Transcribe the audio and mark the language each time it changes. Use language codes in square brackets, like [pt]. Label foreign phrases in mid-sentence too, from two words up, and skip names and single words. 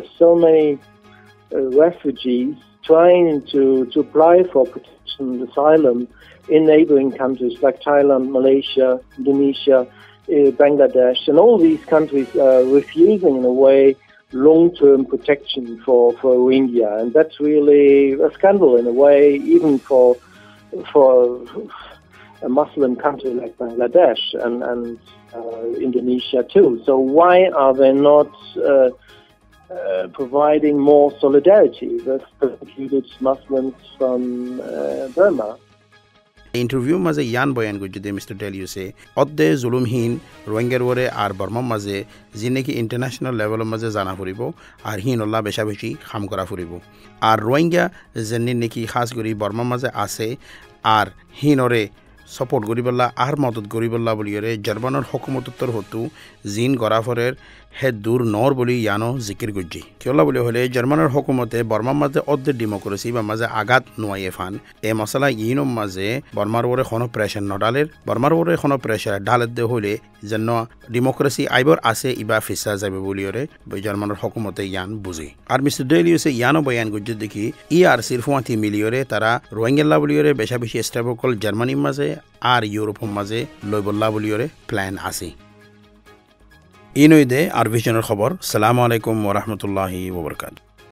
[en] so many refugees trying to apply for protection and asylum in neighboring countries like Thailand, Malaysia, Indonesia, Bangladesh, and all these countries are refusing in a way long-term protection for Rohingya, and that's really a scandal in a way, even for a Muslim country like Bangladesh and Indonesia too. So why are they not providing more solidarity with persecuted Muslims from Burma? [rhg] इंटरव्यू मजे यान बयान गुजदे मिस्टर डेलियो से अद्दे जुलुमहीन रोहिंग्यार वरे आर बर्मा मजे जिने की [en] international level [rhg] मजे जाना फुरिबो आर हिन अल्लाह बेशा बेशी खाम करा फुरिबो आर रोहिंग्या जन्ने नेकी खास करी बर्मा मजे आसे आर हिनरे सपोर्ट करिबल्ला आर मदद करिबल्ला बलियरे जर्मनर हुकूमतर तरफतु जिन गराफरेर हे दूर नर बलि यानो जिकिर गुज्जी कियला बलि हले जर्मनर हुकूमते बर्मा माजे अद्दे डेमोक्रेसी बा माजे आगात नुआये फान ए मसला इनो माजे बर्मार वरे खनो प्रेशर नडालेर बर्मार वरे खनो प्रेशर डालेत दे हले जन्नो डेमोक्रेसी आइबर आसे इबा फिसा जाबे बलियरे जर्मनर हुकूमते यान बुझे आर मिस्टर डेलियो से यानो बयान गुज्जी देखि ERC फुआती मिलियरे तारा रोहिंग्या बलियरे बेशा बेशी स्टेबल जर्मनी माजे আর ইউরোপের মাঝে লইবল্লা বলিয়রে প্ল্যান আছে ইনইদে আর ভিশনের খবর। [ar] سلامُ عليكم ورحمةُ الله وبركاته.